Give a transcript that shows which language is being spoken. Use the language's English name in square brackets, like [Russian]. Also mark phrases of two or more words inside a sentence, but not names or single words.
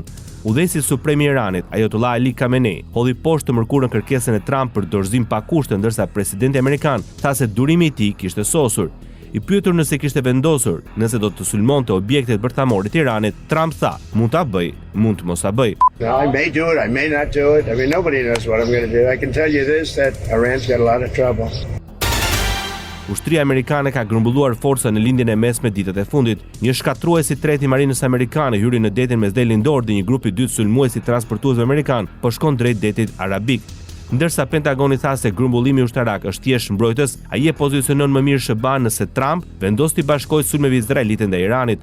[Albanian] Udhëheci suprem i Iranit, Ayatollah Ali Khamenei, hodhi poshtë të mërkurën kërkesën e Trump për dorëzim pa kushte, ndërsa presidenti amerikan tha se durimi i tij kishte sosur. I pyetur nëse kishte vendosur nëse do të sulmonte objektet bërthamore të Iranit, Trump tha, mund ta bëj, mund të mos ta bëj. [English] I may do it, I may not do it. I mean, nobody knows what I'm going to do. I can tell you this, that Iran's got a lot of trouble. [Albanian] Ushtria amerikane ka grumbulluar forca në lindjen e mesme ditët e fundit. Një shkatrues i tretë i marinës amerikane hyri në detin mes Lindor dhe një grup i dytë sulmuesi transportuesve amerikan po shkon drejt detit arabik. Ndërsa Pentagoni tha se grumbullimi ushtarak është thjesht mbrojtës, ai e pozicionon më mirë SBA-n nëse Trump vendos të bashkojë sulmeve izraelite ndaj Iranit.